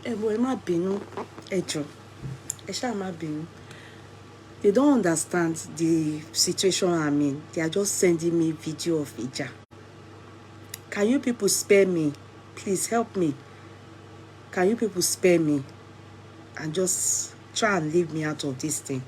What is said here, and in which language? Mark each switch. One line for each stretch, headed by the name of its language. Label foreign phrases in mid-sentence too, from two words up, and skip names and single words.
Yoruba: Ẹ má bínú, ẹ jọ̀ọ́, ẹ ṣáà má bínú.
English: They don't understand the situation I'm in. They are just sending me video of ìjà. Can you people spare me? Please help me. Can you people spare me and just try and leave me out of this thing?